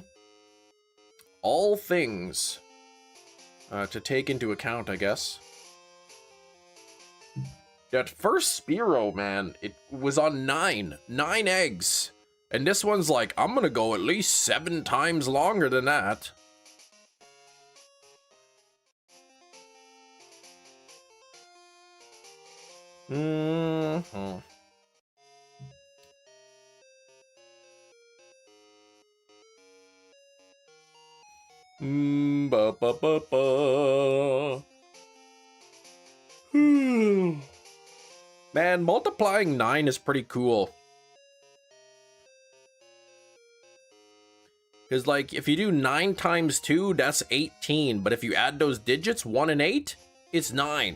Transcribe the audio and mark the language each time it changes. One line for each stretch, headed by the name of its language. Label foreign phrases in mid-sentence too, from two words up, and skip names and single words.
English: All things to take into account, I guess. That first Spearow, man, it was on 9 eggs. And this one's like, I'm gonna go at least 7 times longer than that. Mm-hmm. Ba-ba-ba-ba. Man, multiplying 9 is pretty cool. Because, like, if you do 9 times 2, that's 18. But if you add those digits, 1 and 8, it's 9.